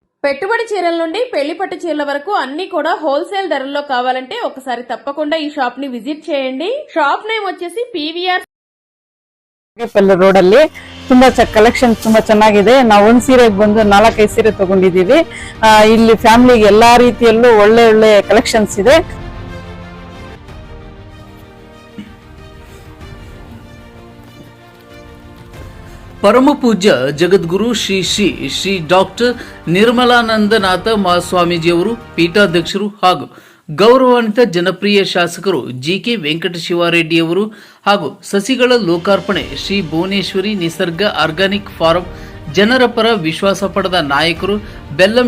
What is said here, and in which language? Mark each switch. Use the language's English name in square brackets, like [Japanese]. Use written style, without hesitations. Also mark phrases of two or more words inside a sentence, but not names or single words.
[Telugu] పెట్టుబడి చీరల నుండి పెళ్లి పట్టు చీరల వరకు అన్ని కూడా హోల్సేల్ ధరల్లో కావాలంటే ఒకసారి తప్పకుండా ఈ షాప్ ని విజిట్ చేయండి. [English] shop name [Telugu] వచ్చేసి PVR [Kannada] ರೋಡ್ ಅಲ್ಲಿ ತುಂಬಾ ಕಲೆಕ್ಷನ್ ತುಂಬಾ ಚೆನ್ನಾಗಿದೆ. ನಾವು ಒಂದ್ ಸೀರೆಗೆ ಬಂದು 4-5 ಸೀರೆ ತಗೊಂಡಿದೀವಿ. ಇಲ್ಲಿ ಫ್ಯಾಮಿಲಿಗೆ ಎಲ್ಲಾ ರೀತಿಯಲ್ಲೂ ಒಳ್ಳೆ ಒಳ್ಳೆ ಕಲೆಕ್ಷನ್ಸ್ ಇದೆ. ಪರಮ ಪೂಜ್ಯ ಜಗದ್ಗುರು ಶ್ರೀ ಶ್ರೀ ಶ್ರೀ ಡಾಕ್ಟರ್ ನಿರ್ಮಲಾನಂದನಾಥ ಮಹಾಸ್ವಾಮೀಜಿಯವರು ಪೀಠಾಧ್ಯಕ್ಷರು ಹಾಗೂ ಗೌರವಾನ್ವಿತ ಜನಪ್ರಿಯ ಶಾಸಕರು ಜಿಕೆ ವೆಂಕಟಶಿವಾರೆಡ್ಡಿಯವರು ಹಾಗೂ ಸಸಿಗಳ ಲೋಕಾರ್ಪಣೆ ಶ್ರೀ ಭುವನೇಶ್ವರಿ ನಿಸರ್ಗ [English] organic farm [Kannada] ಜನರ ಪರ ವಿಶ್ವಾಸ ಪಡೆದ ನಾಯಕರು ಬೆಲ್ಲಂ